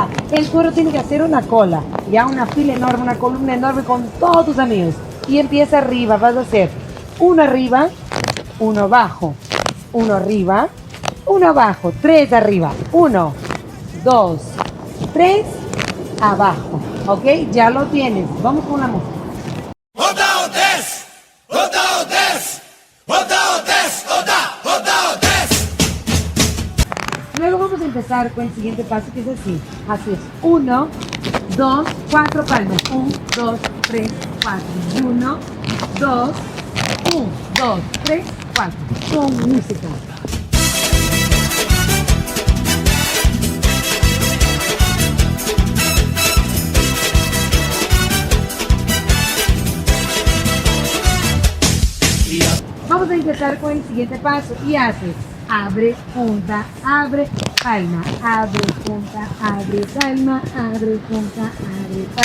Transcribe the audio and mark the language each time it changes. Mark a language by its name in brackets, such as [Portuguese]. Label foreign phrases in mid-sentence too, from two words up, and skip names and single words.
[Spanish] El coro tiene que hacer una cola, ya una fila enorme, una columna enorme con todos tus amigos. Y empieza arriba, vas a hacer uno arriba, uno abajo, uno arriba, uno abajo, tres arriba, uno, dos, tres, abajo. ¿Ok? Ya lo tienes. Vamos con la música. Oda o Des! Oda o Des! Oda o Des! Oda o Des! Luego vamos a empezar con el siguiente paso, que es así. Así es. 1, 2, 4 palmas. 1, 2, 3, 4. 1, 2, 1, 2, 3, 4. Con música. Vamos a empezar con el siguiente paso y haces abre, punta, abre, palma, abre, punta, abre, palma, abre, punta, abre, palma.